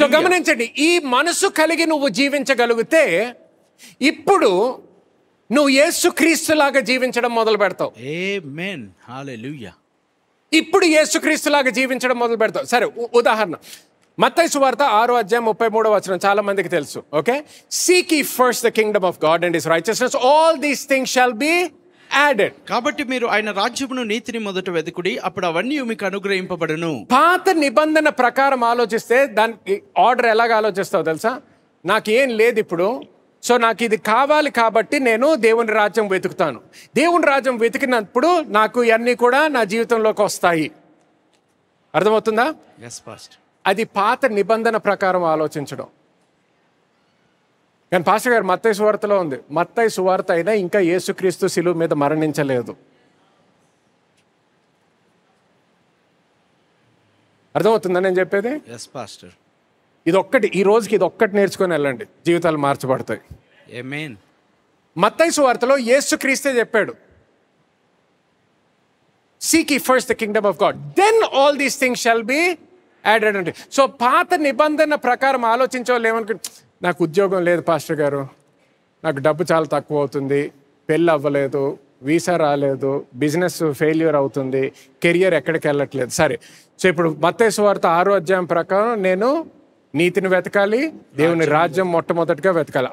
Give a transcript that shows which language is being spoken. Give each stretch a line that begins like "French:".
Telugu: So గమనించండి, ఈ మనసు కలిగి నువ్వు జీవించగలిగితే ఇప్పుడు నువ్వు యేసుక్రీస్తులాగా జీవించడం మొదలు పెడతావు. ఆమేన్. హల్లెలూయా. ఇప్పుడు యేసుక్రీస్తులాగా జీవించడం మొదలు పెడతావు. సరే, ఉదాహరణ మత్తయి సువార్త 6:33 చాలా మందికి తెలుసు.
English: Okay, seek ye first the kingdom of God and his righteousness, all these things shall be added.
Telugu: కాబట్టి మీరు ఆయన రాజ్యమును నీతిని మొదట వెతుకుడి, అప్పుడు అవన్నీ మీకు అనుగ్రహింపబడును. పాత నిబంధన ప్రకారం ఆలోచిస్తే దానికి ఆర్డర్ ఎలాగ ఆలోచిస్తావు తెలుసా? నాకు ఏం లేదు ఇప్పుడు, సో నాకు ఇది కావాలి కాబట్టి నేను దేవుని రాజ్యం వెతుకుతాను. దేవుని రాజ్యం వెతికినప్పుడు నాకు ఇవన్నీ కూడా నా జీవితంలోకి వస్తాయి. అర్థమవుతుందా?
English: yes pastor.
Telugu: అది పాత నిబంధన ప్రకారం ఆలోచించడం. కానీ పాస్టర్ గారు, మత్తయి సువార్తలో ఉంది. మత్తయి సువార్త అయినా ఇంకా యేసుక్రీస్తు శిలువ మీద మరణించలేదు. అర్థమవుతుందా నేను చెప్పేది?
English: yes pastor.
Telugu: ఇదొక్కటి, ఈ రోజుకి ఇదొక్కటి నేర్చుకొని వెళ్ళండి, జీవితాలు మార్చబడతాయి. ఆమేన్. మత్తయి సువార్తలో యేసుక్రీస్తే చెప్పాడు,
English: seek ye first the kingdom of God, then all these things shall be added unto you.
Telugu: So పాత నిబంధన ప్రకారం ఆలోచించే వాళ్ళు ఏమనుకుంటే, నాకు ఉద్యోగం లేదు పాస్టర్ గారు, నాకు డబ్బు చాలా తక్కువ అవుతుంది, పెళ్ళి అవ్వలేదు, వీసా రాలేదు, బిజినెస్ ఫెయిల్యూర్ అవుతుంది, కెరియర్ ఎక్కడికి వెళ్ళట్లేదు. సరే, సో ఇప్పుడు మత్తయి సువార్త 6వ ప్రకారం నేను నీతిని వెతకాలి, దేవుని రాజ్యం మొట్టమొదటిగా వెతకాలి.